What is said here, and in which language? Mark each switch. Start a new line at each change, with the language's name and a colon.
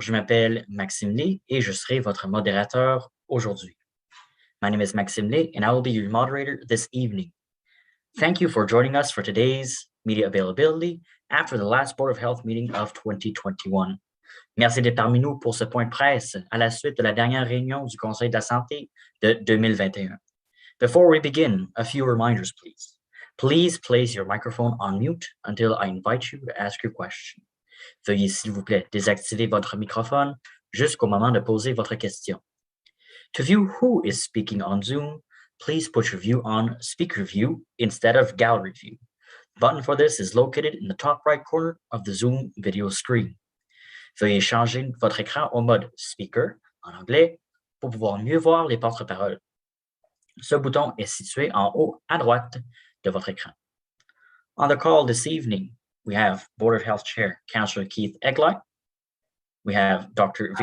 French: Je m'appelle Maxime Lee et je serai votre modérateur aujourd'hui.
English: My name is Maxime Lee and I will be your moderator this evening. Thank you for joining us for today's media availability after the last Board of Health meeting of 2021.
French: Merci d'être parmi nous pour ce point de presse à la suite de la dernière réunion du Conseil de la Santé de 2021.
English: Before we begin, a few reminders, please. Please place your microphone on mute until I invite you to ask your question.
French: Veuillez, s'il vous plaît, désactiver votre microphone jusqu'au moment de poser votre question.
English: To view who is speaking on Zoom, please put your view on speaker view instead of gallery view. The button for this is located in the top right corner of the Zoom video screen.
French: Veuillez changer votre écran au mode speaker en anglais pour pouvoir mieux voir les porte-paroles. Ce bouton est situé en haut à droite de votre écran.
English: On the call this evening, we have Board of Health Chair, Councillor Keith Egley. We have Dr.